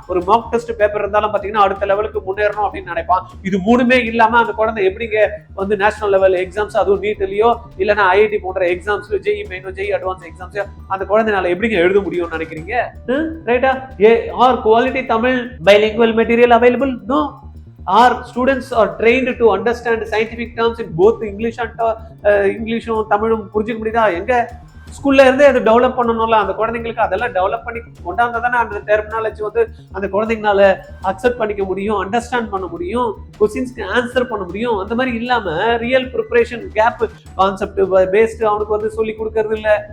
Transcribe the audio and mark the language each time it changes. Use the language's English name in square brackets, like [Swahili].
[Tamil] ஒரு mark test paper இருந்தாலும் பாத்தீங்கன்னா அடுத்த லெவலுக்கு முன்னேறணும் அப்படின்னு நினைப்பான். இது மூணுமே இல்லாம அந்த குழந்தை எப்படிங்க வந்து நேஷனல் லெவல் எக்ஸாம்ஸ், அதுவும் நீட்லயோ இல்லைன்னா ஐஐடி போன்ற exams, JE main, JE advance exams அந்த குழந்தைனால எப்படிங்க எழுத முடியும்னு நினைக்கிறீங்க? ரைட்டா? [English] Are quality Tamil bilingual material available? No. Our students are trained to understand scientific terms in both English and [Tamil] இங்கிலீஷும் தமிழும் புரிஞ்சுக்க முடியுதா? எங்க ஸ்கூல்ல இருந்தே அது டெவலப் பண்ணணும்ல. அந்த குழந்தைங்களுக்கு அதெல்லாம் டெவலப் பண்ணி கொண்டாந்தா தானே அந்த டெர்மினாலஜி வந்து அந்த குழந்தைங்களால அக்செப்ட் பண்ணிக்க முடியும், அண்டர்ஸ்டாண்ட் பண்ண முடியும், கொஸ்டின்ஸ்க்கு ஆன்சர் பண்ண முடியும். அந்த மாதிரி இல்லாம real preparation gap concept based அவனுக்கு வந்து சொல்லி கொடுக்கறது இல்ல.